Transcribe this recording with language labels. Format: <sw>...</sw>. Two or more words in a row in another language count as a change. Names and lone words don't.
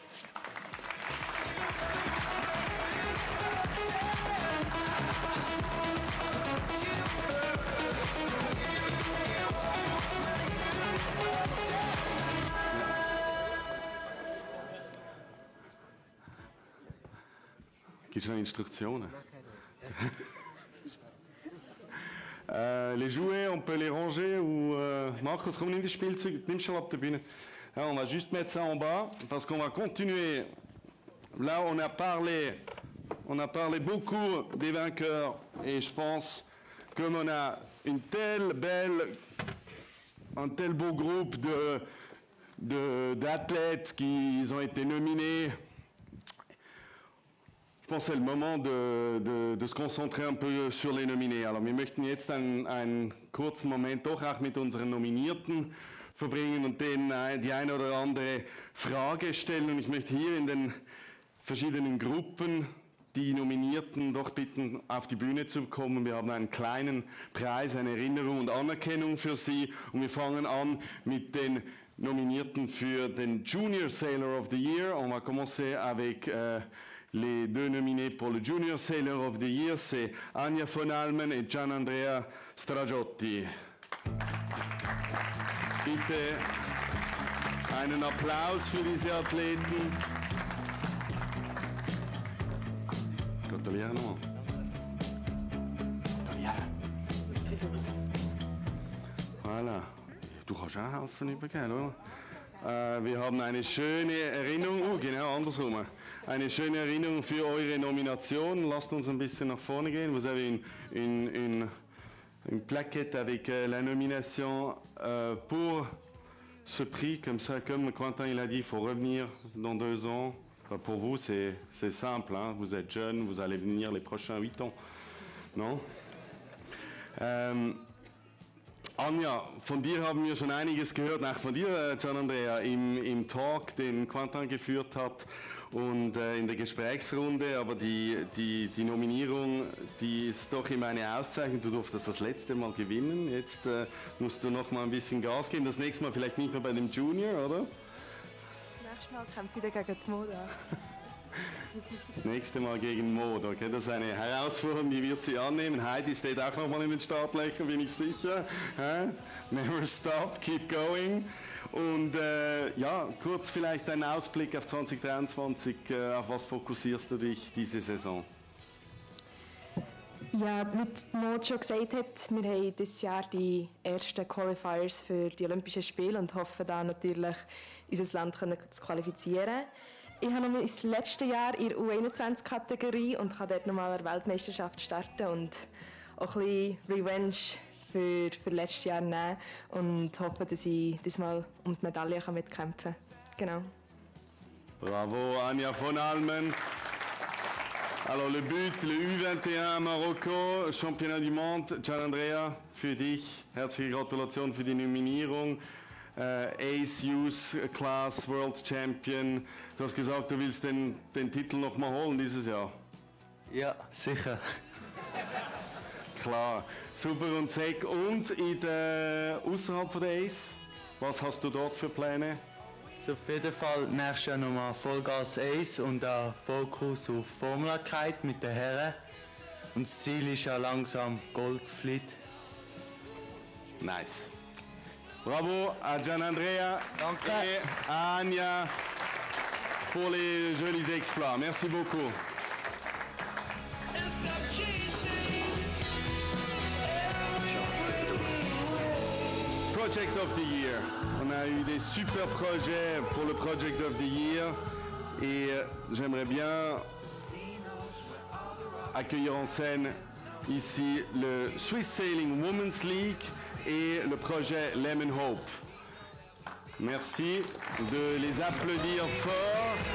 <de>Gibt es noch Instruktionen?</de> <fr>Les jouets, on peut les ranger ou</fr> <de>Marcos, komm, nimm das Spielzeug, nimm schon ab der Bühne. Ja,</de> <fr>on va juste mettre ça en bas parce qu'on va continuer. Là, on a parlé beaucoup des vainqueurs et je pense comme on a un tel beau groupe d'athlètes qui ont été nominés. Ich pense, c'est le moment de se concentrer un peu sur les nominés. Alors,</fr> <de>wir möchten jetzt einen kurzen Moment doch auch mit unseren Nominierten verbringen und denen die eine oder andere Frage stellen. Und ich möchte hier in den verschiedenen Gruppen die Nominierten doch bitten, auf die Bühne zu kommen. Wir haben einen kleinen Preis, eine Erinnerung und Anerkennung für sie. Und wir fangen an mit den Nominierten für den Junior Sailor of the Year.</de> <fr>On va commencer avec les 2 nominés pour le Junior Sailor of the Year, c'est Anja von Almen et Gianandrea Stragiotti.</fr> <de>Bitte einen Applaus für diese Athleten. Gratuliere nochmal.</de> <fr>Voilà.</fr> <de>Du kannst auch helfen übergeben, oder? Wir haben eine schöne Erinnerung, genau andersrum. Eine schöne Erinnerung für eure Nomination. Lasst uns ein bisschen nach vorne gehen.</de> <fr>Vous avez une plaquette avec la nomination pour ce prix. Comme ça, comme Quentin il a dit, il faut revenir dans 2 ans. Pour vous, c'est simple. Hein? Vous êtes jeune, vous allez venir les prochains 8 ans. Non?</fr> <de>Anja, von dir haben wir schon einiges gehört, auch von dir, Gianandrea, im Talk, den Quentin geführt hat und in der Gesprächsrunde, aber die Nominierung, die ist doch immer eine Auszeichnung. Du durftest das letzte Mal gewinnen, jetzt musst du noch mal ein bisschen Gas geben, das nächste Mal vielleicht nicht mehr bei dem Junior, oder? Das nächste Mal kämpfe ich gegen die Moda. Das nächste Mal gegen Mode, okay? Das ist eine Herausforderung, die wird sie annehmen. Heidi steht auch noch mal in den Startlöchern, bin ich sicher.</de> <en>Never stop, keep going.</en> <de>Und ja, kurz vielleicht ein Ausblick auf 2023. Auf was fokussierst du dich diese Saison? Ja, wie Maud schon gesagt hat, wir haben dieses Jahr die ersten Qualifiers für die Olympischen Spiele und hoffen da natürlich, unser Land zu qualifizieren. Ich habe noch mein letztes Jahr in der U21-Kategorie und kann dort nochmal eine Weltmeisterschaft starten und auch ein bisschen Revenge für letztes Jahr nehmen und hoffe, dass ich diesmal um die Medaille mitkämpfen kann. Genau. Bravo Anja von Almen.</de> <fr>Alors le but, le U21 Marokko, Championnat du Monde.</fr> <de>Gian Andrea, für dich herzliche Gratulation für die Nominierung.</de> <en>Ace Youth Class World Champion.</en> <de>Du hast gesagt, du willst den Titel noch mal holen dieses Jahr. Ja, sicher. Klar. Super und Sek. Und außerhalb von der Ace, was hast du dort für Pläne? So auf jeden Fall nächstes Jahr nochmal Vollgas Ace und auch Fokus auf Formelbarkeit mit den Herren. Und das Ziel ist ja langsam Goldfleet. Nice.</de> <fr>Bravo à Gian Andrea et à Anya pour les jolis exploits. Merci beaucoup. Project of the Year. On a eu des super projets pour le Project of the Year et j'aimerais bien accueillir en scène ici le Swiss Sailing Women's League et le projet Lemon Hope. Merci de les applaudir fort.</fr>